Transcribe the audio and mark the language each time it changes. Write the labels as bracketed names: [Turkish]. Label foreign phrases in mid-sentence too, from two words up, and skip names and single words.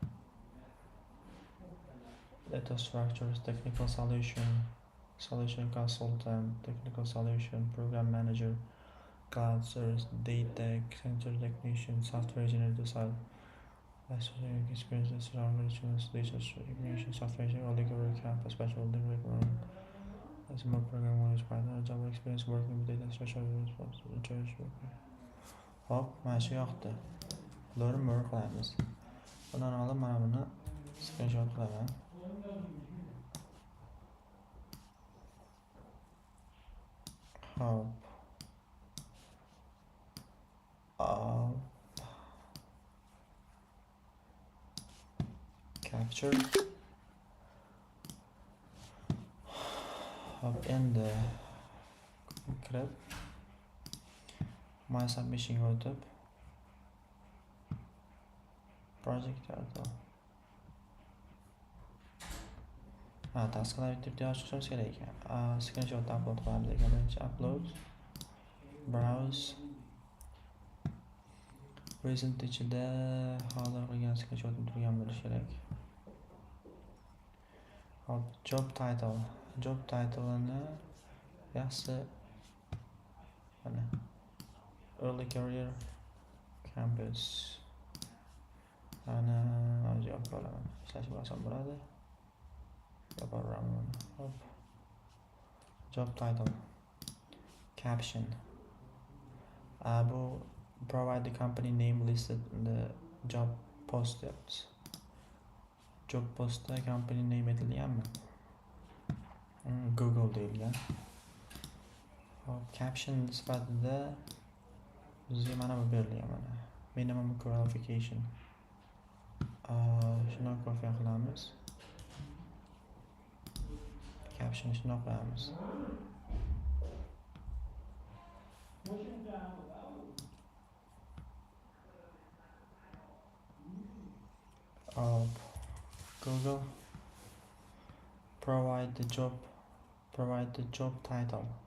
[English] Data structures, technical solution consultant, technical solution, program manager, cloud service, data center technician, software engineer design. Experience data technician, software engineer, early career campus, bachelor degree program. As more program knowledge, job experience working with data structure. [Uzbek] Hop, mana shu yoqda. Ularni more qilamiz. Bundan olib mana buni screenshot qilaman. Hop. [English] Capture. [Uzbek] Hop endi kirib [English] my submission [Uzbek] o'tib [English] project title. [Uzbek] Tasklar deb yozishimiz kerak ekan. Screenshot upload qilamiz ekan. Birinchi upload. Browse. Recent ichida hozir qilgan screenshotni turgan bo'lishi kerak. Hop, [English] job title. Job title'ini [Uzbek] yaxshi mana [English] early career campus. [Uzbek] Ana javob olaman. Ishlash oson bo'ladi. Hop. [English] Job title. Caption. Bu provide the company name listed in the job post. Job postda company name [Uzbek] aytilganmi? Google deyilgan. Hop, caption sifatida bizga mana bu berilgan mana. [English] Minimum qualification. [Uzbek] Shuni ko'rgan qilamiz. Caption shuni qo'yamiz. [English] Google provide the job title.